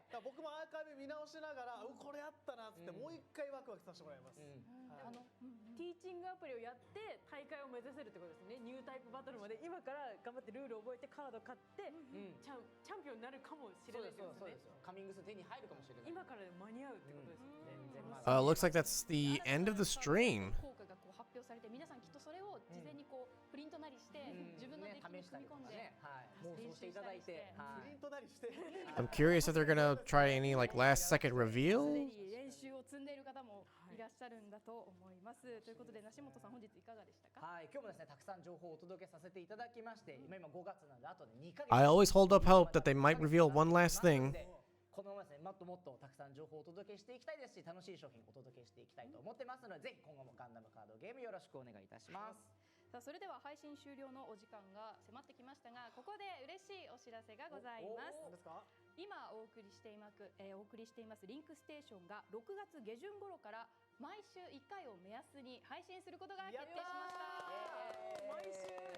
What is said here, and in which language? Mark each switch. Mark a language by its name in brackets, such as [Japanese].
[Japanese] だから僕もアーカイブ見直しながら、これあったなっつって、もう一回ワクワクさせてもらいます。ティーチングアプリをやって大会を目指せるってことですね。ニュータイプバトルまで今から頑張ってルールを覚えてカード買ってチャンピオンになるかもしれないってことですね。カミングス手に入るかもしれない。今からで間に合うってことですよね。 [English] Looks like that's the end of the stream. [Japanese] 効果がこう発表されて、皆さんきっとそれを事前にこうプリントなりして自分のデッキに組み込んで妄想していただいて、プリントなりして。 [English] I'm curious if they're gonna try any like last second reveal. [Japanese] に練習を積んでいる方もいらっしゃるんだと思います。ということで梨本さん、本日いかがでしたか？はい、今日もですねたくさん情報をお届けさせていただきまして、今5月なんであとで2ヶ月。 [English] I always hold up hope that they might reveal one last thing. [Japanese] このままですね、もっともっとたくさん情報をお届けしていきたいですし、楽しい商品をお届けしていきたいと思ってますので、ぜひ今後もガンダムカードゲームよろしくお願いいたします。さあ、それでは配信終了のお時間が迫ってきましたが、ここで嬉しいお知らせがございます。何ですか？今お送りしていますリンクステーションが6月下旬頃から毎週1回を目安に配信することが決定しました。